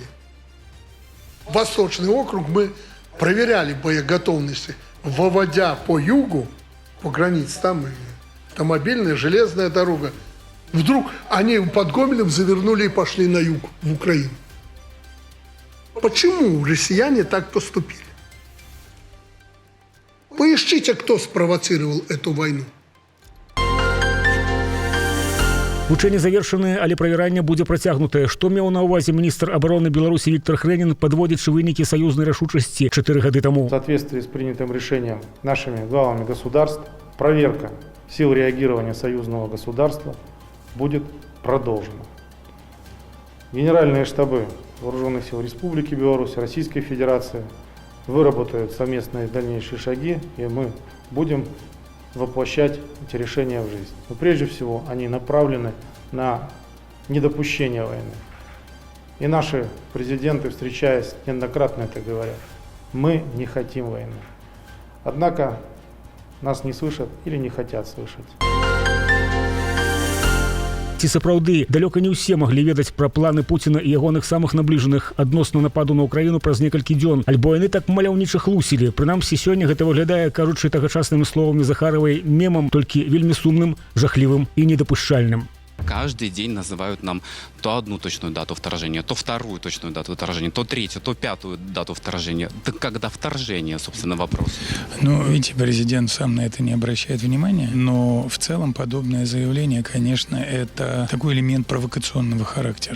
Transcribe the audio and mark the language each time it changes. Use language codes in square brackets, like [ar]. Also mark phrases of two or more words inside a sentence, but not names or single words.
[ru] Восточный округ мы проверяли боеготовности, выводя по югу, по границе, там автомобильная, железная дорога. Вдруг они под Гомелем завернули и пошли на юг, в Украину. Почему россияне так поступили? Поищите, кто спровоцировал эту войну. [be] Вучэнне завершанае, але правяранне будзе працягнутае. Што меў на ўвазе міністр абароны Беларусі Віктор Хрэнін, падводзячы вынікі саюзнай рашучасці 4 гады таму? [ru] В соответствии с принятым решением нашими главами государств, проверка сил реагирования союзного государства будет продолжена. Генеральные штабы Вооруженных сил Республики Беларусь, Российской Федерации выработают совместные дальнейшие шаги, и мы будем воплощать эти решения в жизнь. Но прежде всего они направлены на недопущение войны. И наши президенты, встречаясь, неоднократно это говорят: мы не хотим войны. Однако нас не слышат или не хотят слышать. [be] Ці сапраўды далёка не ўсе маглі ведаць пра планы Пуціна і ягоных самых набліжаных адносна нападу на Украіну праз некалькі дзён, альбо яны так маляўніча хлусілі. Прынамсі, сёння гэта выглядае, кажучы тагачаснымі словамі Захаравай, мемам, толькі вельмі сумным, жахлівым і недапушчальным. [ru] Каждый день называют нам то одну точную дату вторжения, то вторую точную дату вторжения, то третью, то пятую дату вторжения. Так когда вторжение, собственно, вопрос? Ну, видите, президент сам на это не обращает внимания, но в целом подобное заявление, конечно, это такой элемент провокационного характера.